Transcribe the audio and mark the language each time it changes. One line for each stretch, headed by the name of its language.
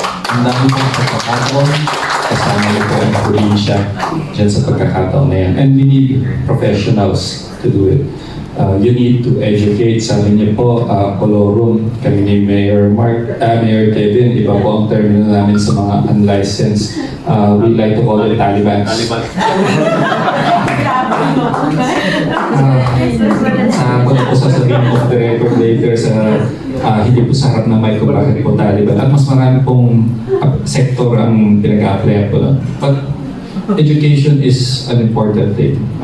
Filipino: Ang dami pong pagkakataon, kasama niyo po ang probinsya dyan sa pagkakataon na yan.
English: And we need professionals to do it. You need to educate.
Filipino: Sabi niyo po, kolorum, kami ni Mayor Mayor Kevin, iba po ang termino namin sa mga unlicensed.
English: We like to call it Talibans.
Filipino: Ako na po sasabihin po
English: the record later
Filipino: sa hindi po sa harap na mic kung bakit po Taliban. At mas marami pong sektor ang pinag-a-applyan po na.
English: But education is an important thing.